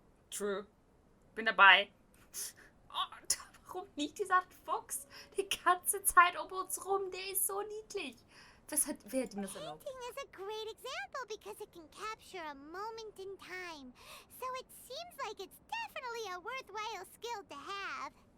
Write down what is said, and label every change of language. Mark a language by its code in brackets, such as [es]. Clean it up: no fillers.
[de] True. Bin dabei. Oh, warum liegt dieser Fuchs die ganze Zeit um uns rum? Der ist so niedlich. Wer hat ihm das erlaubt? [en] Painting is a great example because it can capture a moment in time. So it seems like it's definitely a worthwhile skill to have.